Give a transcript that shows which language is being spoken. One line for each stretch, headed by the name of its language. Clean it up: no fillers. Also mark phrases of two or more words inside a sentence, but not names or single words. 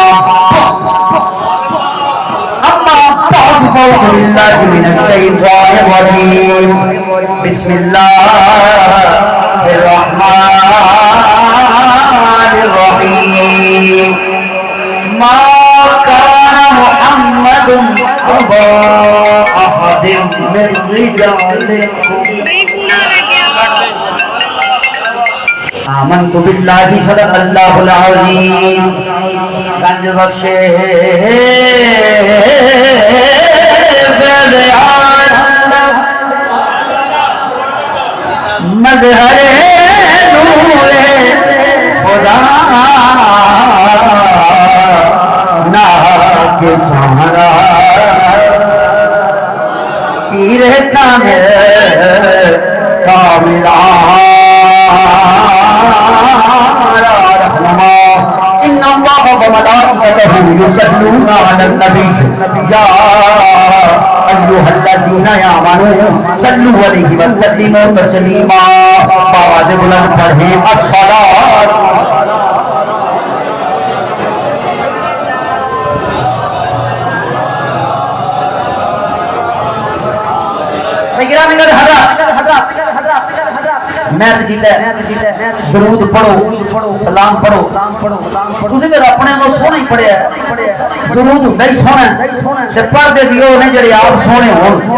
Arabic: بالله من الشيطان الرجيم بسم الله الرحمن الرحيم ما كان محمد أبا أحد من رجالكم آمنت بالله صدق الله العظيم.
Urdu: گنج بخشِ مظہرِ نورِ خدا نا کے سہارا پیر کامل کاملہ رہنما
Arabic: إن الله وملائكته يصلون على النبي يا أيها الذين آمنوا صلوا عليه وسلموا تسليما.
Urdu: آواز بلند پڑھیں الصلاۃ.
Punjabi: درود پڑھو سلام پڑھو تسیں میرا اپنے کو سوہنا ہی پڑھیا درود ہندا ہی سوہنا تے پڑھدے بھی اوہ نے جیہڑے آپ سوہنے ہون.